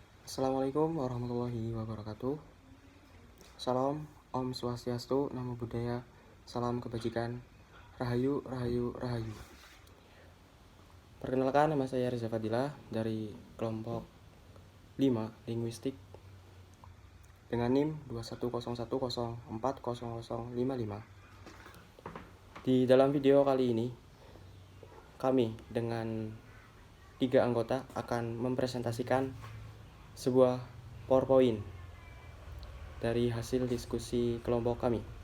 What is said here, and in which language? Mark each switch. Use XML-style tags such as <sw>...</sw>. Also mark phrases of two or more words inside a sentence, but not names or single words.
<ar>Assalamualaikum warahmatullahi wabarakatuh.</ar> <id>Salam, Om Swastiastu, Namo Buddhaya, salam kebajikan, Rahayu, Rahayu, Rahayu. Perkenalkan, nama saya Reza Fadilah dari kelompok 5 Linguistik dengan NIM 2101040055. Di dalam video kali ini, kami dengan 3 anggota akan mempresentasikan sebuah PowerPoint dari hasil diskusi kelompok kami.</id>